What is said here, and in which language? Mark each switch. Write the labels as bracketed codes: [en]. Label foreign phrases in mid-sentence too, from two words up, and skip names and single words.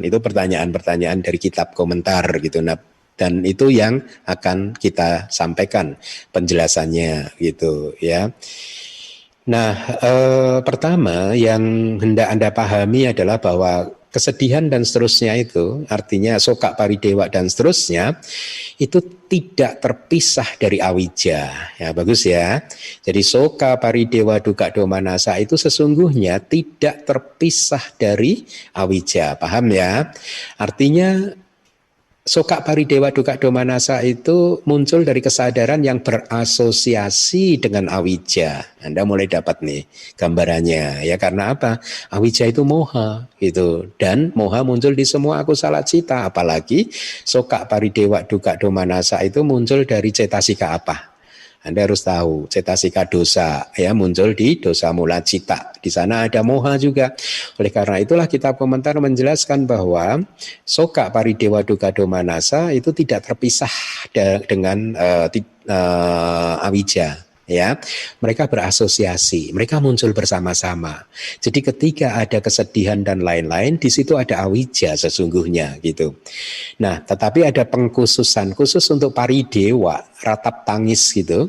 [id] Itu pertanyaan-pertanyaan dari kitab komentar gitu. Nah, dan itu yang akan kita sampaikan penjelasannya gitu ya. Nah, pertama yang hendak Anda pahami adalah bahwa kesedihan dan seterusnya itu, artinya soka, paridewa dan seterusnya, itu tidak terpisah dari awija. Ya, bagus ya. Jadi soka, paridewa, duka, domanasa itu sesungguhnya tidak terpisah dari awija. Paham ya? Artinya soka, paridewa, duka, domanasa itu muncul dari kesadaran yang berasosiasi dengan awija. Anda mulai dapat nih gambarannya ya, karena apa? Awija itu moha gitu, dan moha muncul di semua akusala cita, apalagi soka, paridewa, duka, domanasa itu muncul dari cetasika apa? Anda harus tahu cetasika dosa ya, muncul di dosa mula cita. Di sana ada moha juga. Oleh karena itulah kitab komentar menjelaskan bahwa soka, paridewa, duka, domanasa itu tidak terpisah dengan awija. Ya, mereka berasosiasi, mereka muncul bersama-sama. Jadi ketika ada kesedihan dan lain-lain, di situ ada awija sesungguhnya gitu. Nah, tetapi ada pengkhususan khusus untuk paridewa, ratap tangis gitu.